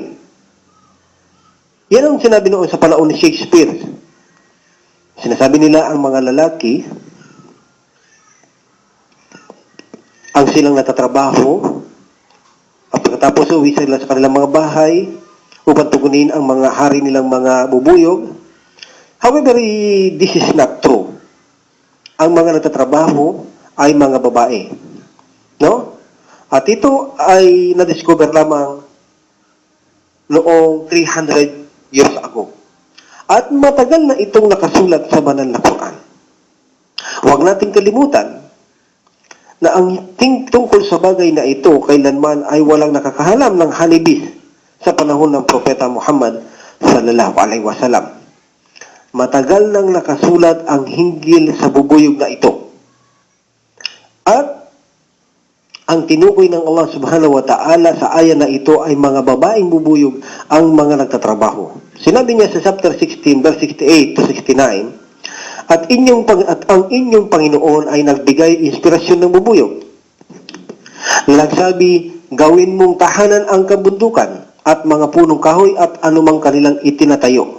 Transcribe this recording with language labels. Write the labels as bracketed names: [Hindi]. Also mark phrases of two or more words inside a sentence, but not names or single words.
[Filipino] Yan ang sinabi noon sa panahon ni Shakespeare. Sinasabi nila ang mga lalaki ang silang natatrabaho at pagkatapos uwi sila sa kanilang mga bahay upang tugunin ang mga hari nilang mga bubuyog. [English] However, this is not true. [Filipino] Ang mga natatrabaho ay mga babae. No? At ito ay na-discover lamang noong 300 [English] years ago. [Filipino] At matagal na itong nakasulat sa banal na Quran. Huwag nating kalimutan na ang tungkol sa bagay na ito kailanman ay walang nakakahalam ng hanibis sa panahon ng Propeta Muhammad [Arabic] صلى الله عليه وسلم. [Filipino] Matagal nang nakasulat ang hinggil sa bubuyog na ito. At ang tinukoy ng Allah [Arabic] سبحانه وتعالى [Filipino] sa aya na ito ay mga babaeng bubuyog ang mga nagtatrabaho. Sinabi niya sa [English] chapter 16, verse 68 to 69, [Filipino] at ang inyong Panginoon ay nagbigay inspirasyon ng bubuyog. Nagsabi, gawin mong tahanan ang kabundukan at mga punong kahoy at anumang kanilang itinatayo.